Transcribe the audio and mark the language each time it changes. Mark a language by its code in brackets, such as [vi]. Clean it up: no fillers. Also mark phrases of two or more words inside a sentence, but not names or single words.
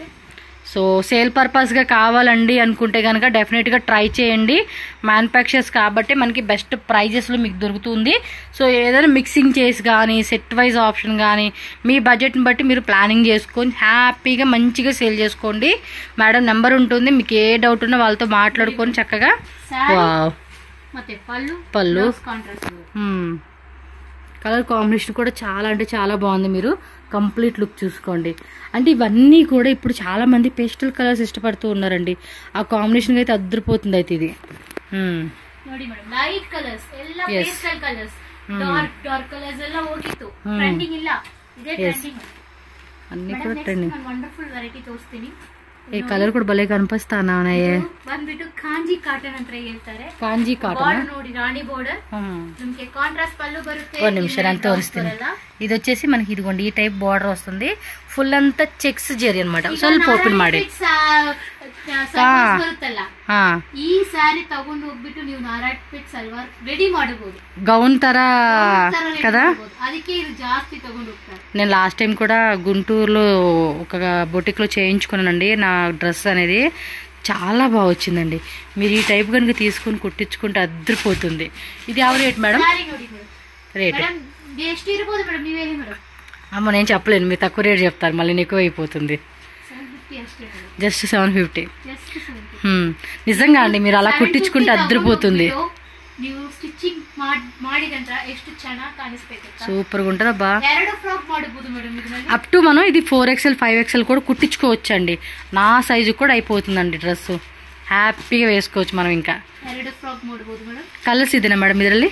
[te] సో సేల్ పర్పస్గా కావాలండి అనుకుంటే కనుక డెఫినెట్గా ట్రై చేయండి మ్యానుఫ్యాక్చర్స్ కాబట్టి మనకి బెస్ట్ ప్రైజెస్లో మీకు దొరుకుతుంది సో ఏదైనా మిక్సింగ్ చేసి కానీ సెట్ వైజ్ ఆప్షన్ కానీ మీ బడ్జెట్ని బట్టి మీరు ప్లానింగ్ చేసుకొని హ్యాపీగా మంచిగా సేల్ చేసుకోండి మేడం నెంబర్ ఉంటుంది మీకు ఏ డౌట్ ఉన్నా వాళ్ళతో మాట్లాడుకొని చక్కగా పళ్ళు కలర్ కాంబినేషన్ కూడా చాలా అంటే చాలా బాగుంది మీరు కంప్లీట్ లుక్ చూసుకోండి అంటే ఇవన్నీ కూడా ఇప్పుడు చాలా మంది పేస్టల్ కలర్స్ ఇష్టపడుతూ ఉన్నారండి ఆ కాంబినేషన్ అయితే అద్రిపోతుంది అయితే ఇది [kn] ನೋಡಿ ಮೇಡಂ ಲೈಟ್ ಕಲರ್ಸ್ ಎಲ್ಲ ಪೇಸ್ಟಲ್ ಕಲರ್ಸ್ ಡಾರ್ಕ್ ಕಲರ್ಸ್ ಎಲ್ಲ ಹೋಗಿತ್ತು ಟ್ರೆಂಡಿಂಗ್ ಇಲ್ಲ ಇದೇ ಟ್ರೆಂಡಿಂಗ್ [te] అన్ని కూడా ట్రెండింగ్ [en] wonderful variety [kn] ತೋರಿಸ್ತೀನಿ ಈ ಕಲರ್ ಕೂಡ ಬಲೆ ಕನ್ಪಿಸ್ತಾನ ಬಂದ್ಬಿಟ್ಟು ಕಾಂಜಿ ಕಾಟನ್ ಅಂತ ಹೇಳ್ತಾರೆ ಕಾಂಜಿ ಕಾಟನ್ ನೋಡಿ ರಾಣಿ ಬಾರ್ಡರ್ ನಿಮಗೆ ಕಾಂಟ್ರಾಸ್ಟ್ పల్లు ಬರುತ್ತೆ [te] ఒక నిమిషం [kn] ಅಂತ ತೋರಿಸ್ತೀನಿ [te] ఇది వచ్చేసి మనకి ఇదిగోండి ఈ టైప్ బార్డర్ వస్తుంది ఫుల్ అంతా చెక్స్ జరీ అన్నమాట [kn] ಸ್ವಲ್ಪ ಓಪನ್ ಮಾಡಿ ಬರುತ್ತಲ್ಲ ಈ ಸಾರಿ ತಗೊಂಡು ಹೋಗ್ಬಿಟ್ಟು ನೀವು ನಾರಾಯಣಪೇಟ್ ಸಲ್ವಾರ್ ರೆಡಿ ಮಾಡಬಹುದು [te] గౌన్ ತರ కదా [kn] ಅದಕ್ಕೆ ಇದು ಜಾಸ್ತಿ ತಗೊಂಡು ಹೋಗ್ತಾರೆ [te] నేను లాస్ట్ టైం కూడా గుంటూరులో ఒక బొటిక్ లో చేయించుకున్నానండి నా డ్రెస్ అనేది చాలా బాగా వచ్చిందండి మీరు ఈ టైప్ కనుక తీసుకుని కుట్టించుకుంటే అద్దరిపోతుంది ఇది ಯಾವ రేట్ మేడం రేట్ అమ్మ నేను చెప్పలేను మీరు తక్కువ రేట్ చెప్తారు మళ్ళీ ఎక్కువ అయిపోతుంది జస్ట్ 750 నిజంగా అండి మీరు అలా కుట్టించుకుంటే అద్దరిపోతుంది సూపర్ గా ఉంటుంది అబ్బా అప్ టు మనం ఇది 4XL 5XL కూడా కుట్టించుకోవచ్చు అండి నా సైజు కూడా అయిపోతుందండి డ్రెస్ హ్యాపీగా వేసుకోవచ్చు మనం ఇంకా కలర్స్ ఇదేనా మేడం [kn] ಇದರಲ್ಲಿ